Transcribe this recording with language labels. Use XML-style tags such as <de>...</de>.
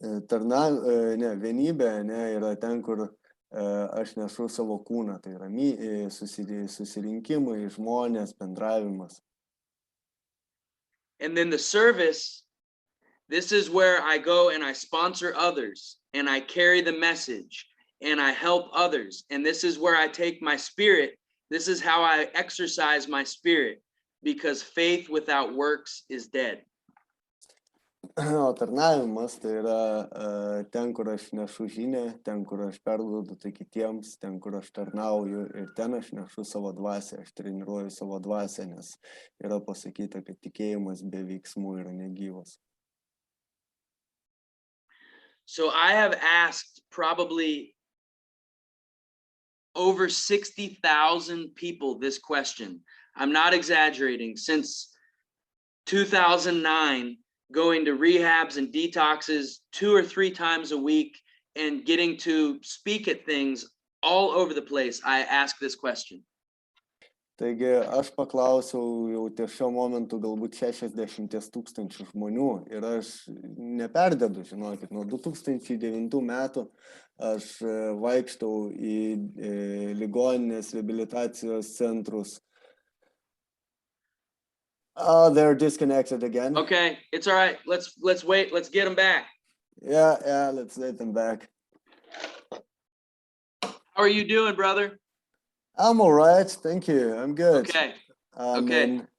<lt>Vienybė yra ten, kur aš nešu savo kūną, tai yra susirinkimai, žmonės, bendravimas.</lt> <en>And then the service, this is where I go and I sponsor others and I carry the message and I help others. And this is where I take my spirit. This is how I exercise my spirit, because faith without works is dead.</en> <lt>O tarnavimas tai yra ten, kur aš nešu žinią, ten, kur aš perduodu tai kitiems, ten, kur aš tarnauju ir ten aš nešu savo dvasią, aš treniruoju savo dvasią, nes yra pasakyta, kad tikėjimas be veiksmų yra negyvas.</lt> <en>So I have asked probably over 60,000 people this question. I'm not exaggerating. Since 2009, going to rehabs and detoxes 2 or 3 times a week and getting to speak at things all over the place, I ask this question.</en> <lt>Taigi aš paklausiau jau ties šiuo momentu galbūt 60,000 žmonių ir aš neperdedu, žinokit, nuo 2009 metų aš vaikštau į ligoninės reabilitacijos centrus.</lt> <en>Oh, they're disconnected again. Okay, it's all right. Let's wait. Let's get them back. Yeah, let's let them back. How are you doing, brother? I'm all right, thank you. I'm good. Okay. I'm Okay.</en>